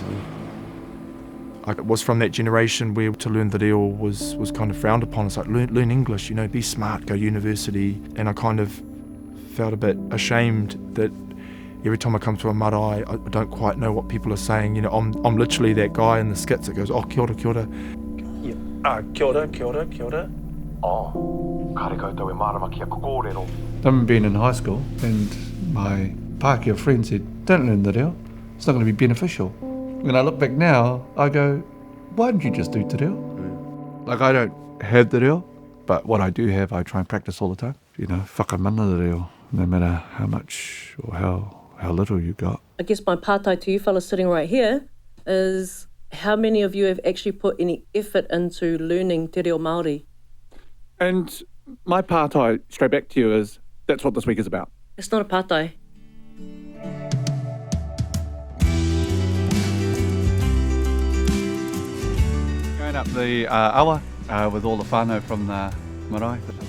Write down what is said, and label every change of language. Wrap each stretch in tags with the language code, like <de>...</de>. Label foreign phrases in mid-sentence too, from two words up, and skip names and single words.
<en>I was from that generation where to learn the reo was kind of frowned upon. It's like, learn English, you know, be smart, go to university. And I kind of felt a bit ashamed that every time I come to a marae, I don't quite know what people are saying. You know, I'm literally that guy in the skits that goes,</en> <mi>oh, kia ora, kia ora. Yeah. Kia ora, kia ora, kia ora. Oh, kare koutou e marama kia kōrero.</mi> <en>I remember being in high school and my Pākehā friend said, don't learn the reo, it's not going to be beneficial. When I look back now, I go, why didn't you just do</en> <mi>te reo?</mi> <en>Like, I don't have the reo, but what I do have, I try and practice all the time. You know, whakamana the reo, no matter how much or how little you got. I guess my pātai to you fellas sitting right here is how many of you have actually put any effort into learning</en> <mi>te reo Māori?</mi> <en>And my pātai, straight back to you, is that's what this week is about. It's not a pātai. Going up the awa with all the whānau from the marae.</en>